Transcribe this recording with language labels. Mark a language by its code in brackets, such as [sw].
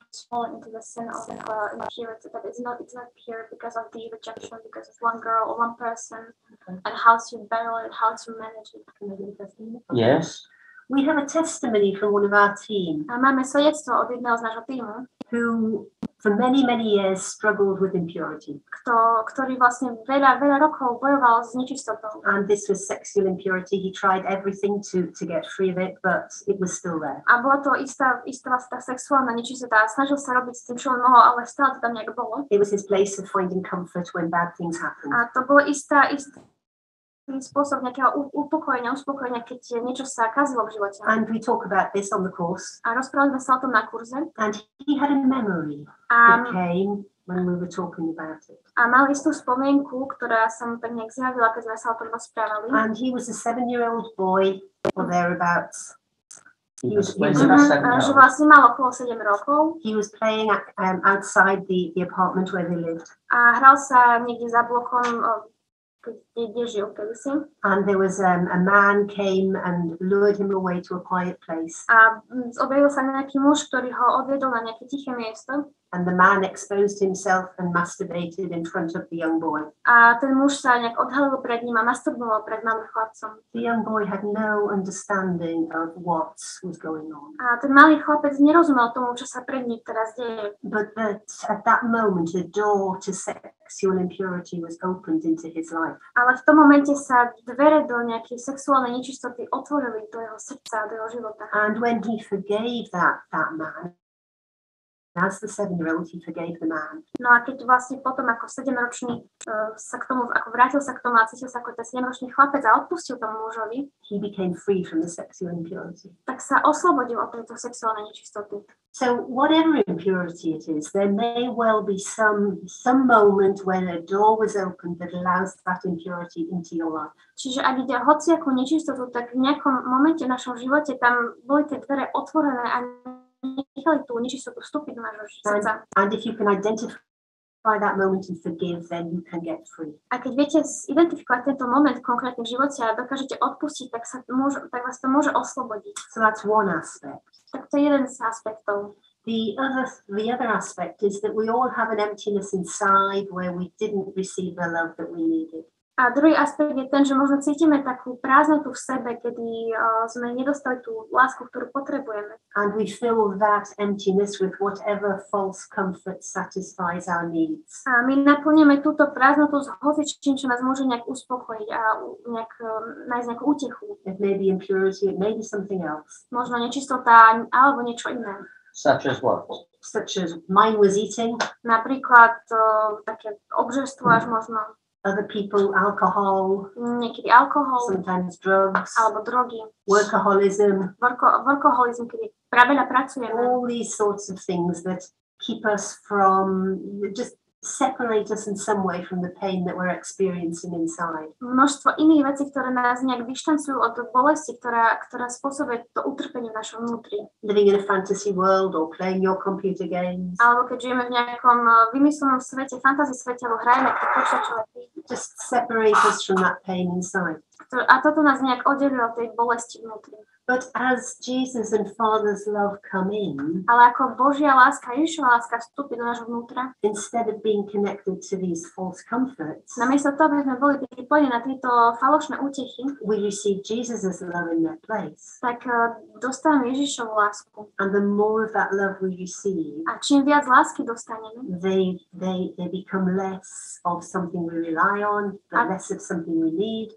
[en] Fall into the sin of impurity that it's not pure because of the rejection, because of one girl or one person, and how to battle it, how to manage it. Yes. We have a testimony from one of our team. [sk] A máme svedectvo od jedného z nášho týmu, [en] who for many years struggled with impurity. [sk] Ktorý vlastne veľa rokov bojoval s nečistotou. [en] And this was sexual impurity. He tried everything to get free of it, but it was still there. [sk] A bola to istá tá sexuálna nečistota. Snažil sa robiť s tým, čo on mohol, ale stále to tam nejak bolo. [en] It was his place of finding comfort when bad things happened. [sk] A to bolo istý spôsob nejakého uspokojenia, keď niečo sa kazilo v živote. [en] And we talk about this on the course. [sk] A rozprávali sme sa o tom na kurze. [en] And he had a memory that came when we were talking about it. [sk] A mal istú spomienku, ktorá sa mu tak nejak zjavila, keď sme sa o tom rozprávali. [en] And he was a 7-year-old boy or thereabouts. He was [sk] že vlastne mal okolo 7 rokov. [en] He was playing outside the apartment where they lived. [sk] A hral sa niekde za blokom, kde žil kedysi. [en] And there was a man came and lured him away to a quiet place. [sk] A objavil sa nejaký muž, ktorý ho odviedol na nejaké tiché miesto. [en] And the man exposed himself and masturbated in front of the young boy. [sk] A ten muž sa nejak odhalil pred ním a masturboval pred malým chlapcom. [en] The young boy had no understanding of what was going on. [sk] A ten malý chlapec nerozumel tomu, čo sa pred ním teraz deje. [en] But at that moment, the door to sexual impurity was opened into his life. [sk] Ale v tom momente sa dvere do nejakej sexuálnej nečistoty otvorili do jeho srdca, do jeho života. [en] And when he forgave that man, as the 7-year-old, he forgave the man. [sk] No a keď vlastne potom ako 7-ročný sa k tomu, ako vrátil sa k tomu a cítil sa ako ten 7-ročný chlapec a odpustil tomu mužovi, [en] he became free from the sexual impurity. [sk] Tak sa oslobodil od tejto sexuálnej nečistoty. [en] So whatever impurity it is, there may well be some moment when a door was opened that allows that impurity into your life. [sk] Čiže ak ide o hociakú nečistotu, tak v nejakom momente v našom živote tam boli tie dvere otvorené a nechali tú nečistotu vstúpiť do nášho srdca. [en] And if you can identify that moment and forgive, then you can get free. [sk] A keď viete identifikovať tento moment konkrétne v živote a dokážete odpustiť, tak vás to môže oslobodiť. [en] So that's one aspect. [sk] Tak to je jeden z aspektov. [en] The other aspect is that we all have an emptiness inside where we didn't receive the love that we needed. [sk] A druhý aspekt je ten, že možno cítime takú prázdnotu v sebe, kedy sme nedostali tú lásku, ktorú potrebujeme. [en] And we fill that emptiness with whatever false comfort satisfies our needs. [sk] A my naplňujeme túto prázdnotu s hocičím, čo nás môže nejak uspokojiť a nájsť nejakú útechu. [en] It may be impurity, it may be something else. [sk] Možno nečistota alebo niečo iné. [en] Such as what? Such as mine was eating. [sk] Napríklad také obžerstvo až možno. [en] Other people, alcohol. [sk] Niekedy alkohol. [en] Sometimes drugs. [sk] Alebo drogy. [en] Workaholism. [sk] Workaholism, kedy veľa pracujeme. [en] All these sorts of things that keep us from, just separate us in some way from the pain that we're experiencing inside. [sk] Množstvo iných vecí, ktoré nás nejak dištancujú od bolesti, ktorá spôsobuje to utrpenie v našom vnútri. [en] Living in a fantasy world or playing your computer games. [sk] Alebo keď žijeme v nejakom vymyslenom svete, fantasy svete, alebo hrajeme tie počítačové hry. [en] Just separate us from that pain inside. [sk] A toto nás nejak oddelilo od tej bolesti vnútri. [en] But as Jesus and Father's love come in, [sk] ale ako Božia láska, Ježišova láska vstúpi do nášho vnútra, [en] instead of being connected to these false comforts, [sk] namiesto toho, aby sme boli pripojení na tieto falošné útechy, [en] we receive Jesus' love in their place. [sk] Tak dostávame Ježišovu lásku. [en] And the more of that love we receive, [sk] a čím viac lásky dostaneme, [en] they become less of something we rely on, but less of something we need.